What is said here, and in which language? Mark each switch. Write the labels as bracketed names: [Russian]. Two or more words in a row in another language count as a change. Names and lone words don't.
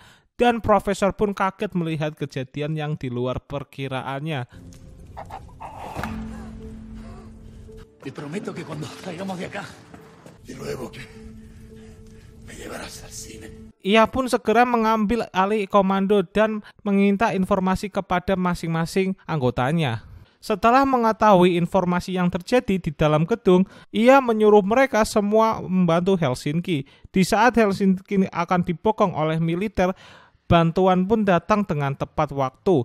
[Indonesian] Dan Profesor pun kaget melihat kejadian yang di luar perkiraannya. [Spanish] Te prometo que cuando salgamos de acá, De nuevo que me llevarás al cine. [Indonesian] Ia pun segera mengambil alih komando dan meminta informasi kepada masing-masing anggotanya. Setelah mengetahui informasi yang terjadi di dalam gedung, ia menyuruh mereka semua membantu Helsinki. Di saat Helsinki akan dibokong oleh militer, bantuan pun datang dengan tepat waktu.